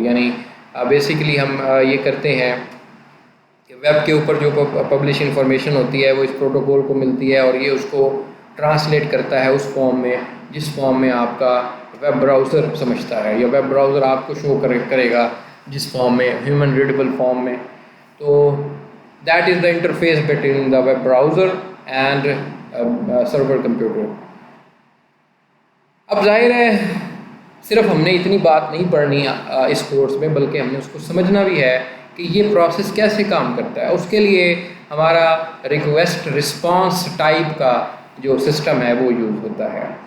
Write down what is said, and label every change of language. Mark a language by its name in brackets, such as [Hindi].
[Urdu] یعنی بیسیکلی ہم یہ کرتے ہیں کہ ویب کے اوپر جو پبلش انفارمیشن ہوتی ہے وہ اس پروٹوکول کو ملتی ہے، اور یہ اس کو ٹرانسلیٹ کرتا ہے اس فارم میں جس فارم میں آپ کا ویب براؤزر سمجھتا ہے، یا ویب براؤزر آپ کو شو کرے گا جس فارم میں، ہیومن ریڈیبل فارم میں. [English] تو that is the interface between the web browser and server computer. [Urdu] اب ظاہر ہے صرف ہم نے اتنی بات نہیں پڑھنی اس کورس میں، بلکہ ہم نے اس کو سمجھنا بھی ہے کہ یہ پروسیس کیسے کام کرتا ہے. اس کے لیے ہمارا ریکویسٹ رسپانس ٹائپ کا جو سسٹم ہے وہ یوز ہوتا ہے.